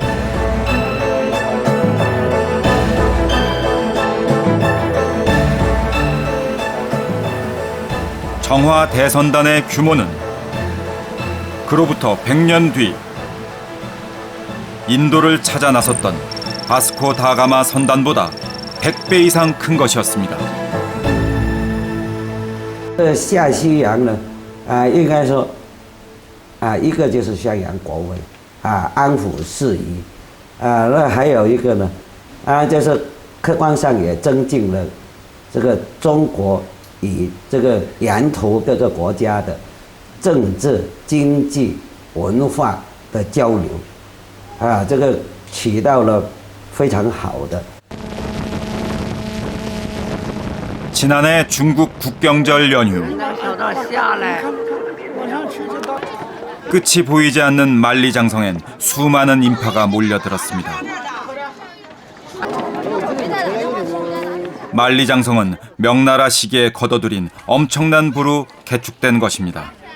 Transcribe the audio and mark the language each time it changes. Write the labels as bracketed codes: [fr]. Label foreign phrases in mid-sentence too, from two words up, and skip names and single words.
[ko] 정화 대선단의 규모는 그로부터 100년 뒤 인도를 찾아 나섰던 바스코 다가마 선단보다 100배 이상 큰 것이었습니다. [zh] 下西洋呢，应该说，一个就是宣扬国威，安抚事宜，那还有一个呢，就是客观上也增进了这个中国与这个沿途各个国家的政治、经济、文化的交流，这个起到了非常好的。 [ko] 지난해 중국 국경절 연휴. 끝이 보이지 않는 만리장성엔 수많은 인파가 몰려들었습니다. 만리장성은 명나라 시기에 거둬들인 엄청난 부로 개축된 것입니다.